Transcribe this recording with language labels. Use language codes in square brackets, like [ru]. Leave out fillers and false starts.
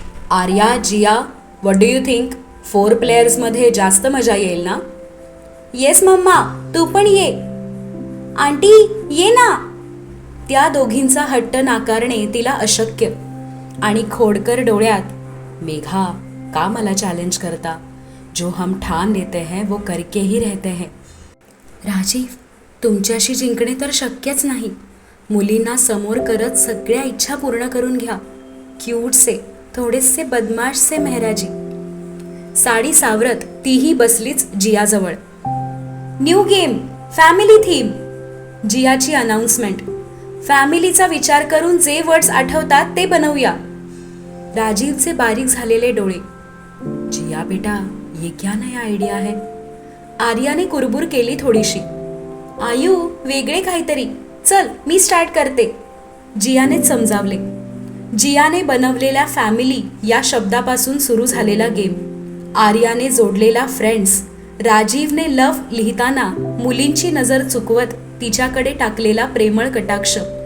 [mr] Arya, Jiya, [en] What do you think? [mr] 4 प्लेयर्समध्ये जास्त मजा येईल ना? येस मम्मा, तू पण ये. आंटी, ये ना. त्या दोघींचा हट्ट नाकारणे तिला अशक्य. आणि खोडकर डोळ्यात, मेघा, का मला चॅलेंज करता? [hi] जो हम ठान लेते हैं वो करके ही रहते हैं. [mr] राजीव, तुमच्याशी जिंकणे तर शक्यच नाही. मुलींना समोर करत सगळ्या इच्छा पूर्ण करून घ्या. क्यूटसे, थोडेसे बदमाशसे मेहराजी. साडी सावरत तीही बसलीच जियाजवळ. New game, family theme. जियाची announcement. फॅमिलीचा विचार करून जे वर्ड्स आठवतात ते बनवूया. राजीवचे बारीक झालेले डोळे. [hi] जिया बेटा, ये क्या नया आयडिया है? [mr] आर्याने कुरबुर केली थोडीशी. आयू, वेगळे काहीतरी. चल, मी स्टार्ट करते. जियाने समजावले. जियाने बनवलेल्या फॅमिली या शब्दापासून सुरू झालेला गेम. आर्याने जोडलेला फ्रेंड्स. राजीवने लव्ह लिहिताना मुलींची नजर चुकवत तिच्याकडे टाकलेला प्रेमळ कटाक्ष.